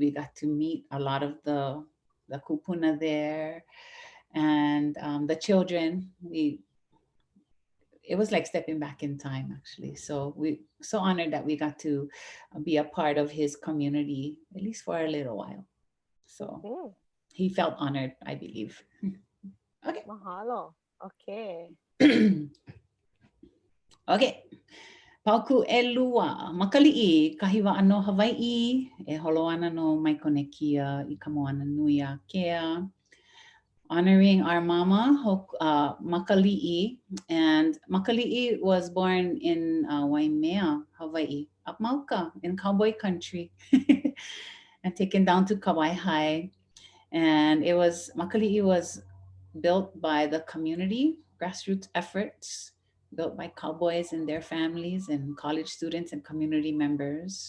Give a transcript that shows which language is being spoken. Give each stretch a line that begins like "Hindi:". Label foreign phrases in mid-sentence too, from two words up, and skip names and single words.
English: We got to meet a lot of the kūpuna there, and the children. It was like stepping back in time, actually. So we so honored that we got to be a part of his community, at least for a little while. So he felt honored, I believe. Okay. Mahalo. Okay.
Hawaiian: Okay. Pauku e lua, makaliʻi, kahi waʻano Hawaiʻi, e holo ana no Maikonekia I ka moana nui a Kea.
English: Honoring our mama, Makaliʻi, and Makaliʻi was born in Waimea, Hawaii, up Mauka in cowboy country, and taken down to Kauai High. And Makaliʻi was built by the community, grassroots efforts, built by cowboys and their families and college students and community members.